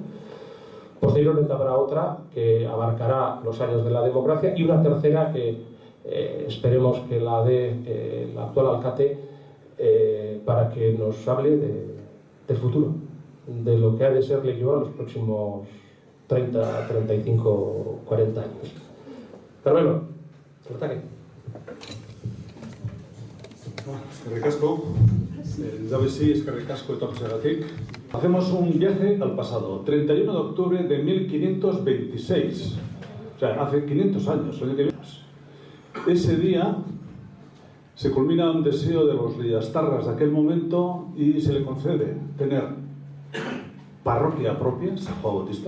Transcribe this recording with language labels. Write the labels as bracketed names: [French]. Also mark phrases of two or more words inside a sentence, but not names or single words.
[Spanish] Posteriormente habrá otra que abarcará los años de la democracia y una tercera que esperemos que la dé el actual alcalde para que nos hable del futuro, de lo que ha de ser Leioa los próximos 30, 35, 40 años. Carmelo, ataque. [Basque] Eskerrik asko, Dabesi, eskerrik asko etortzeagatik. [Spanish] Hacemos un viaje al pasado, 31 de octubre de 1526, o sea, hace 500 años. Ese día se culmina un deseo de los Leiastarras de aquel momento y se le concede tener parroquia propia, San Juan Bautista.